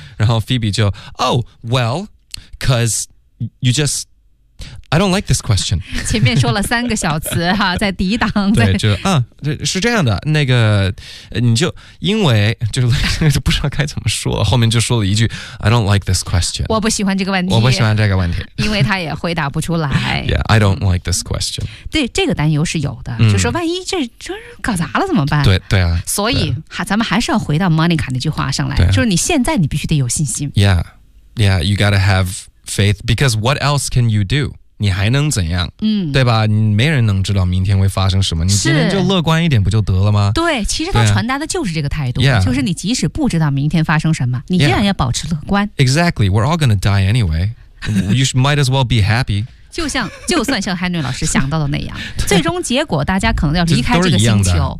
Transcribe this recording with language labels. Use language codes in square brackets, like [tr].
[en] 然后 Phoebe 就 Oh well, cause you just I don't like this question. [zh] 前面说了三个小词哈，在抵挡，对，就是这样的，那个你就因为就是不知道该怎么说，后面就说了一句 [en] I don't like this question. [zh] 我不喜欢这个问题，我不喜欢这个问题，因为他也回答不出来。 [en] Yeah, I don't like this question. [zh] 对，这个担忧是有的，就是万一这搞砸了怎么办？对对啊，所以咱们还是要回到 Monica 那句话上来，就是你现在你必须得有信心。 [en] Yeah, yeah, you gotta have faith because what else can you do? [zh] 你还能怎样、对吧，没人能知道明天会发生什么，你今天就乐观一点不就得了吗？对，其实他传达的就是这个态度、 [en] yeah. [zh] 就是你即使不知道明天发生什么，你依然要保持乐观、 [en] yeah. Exactly, we're all gonna die anyway. You might as well be happy. [zh] 就算像 Henry 老师想到的那样最终结果大家可能要离开这个星球，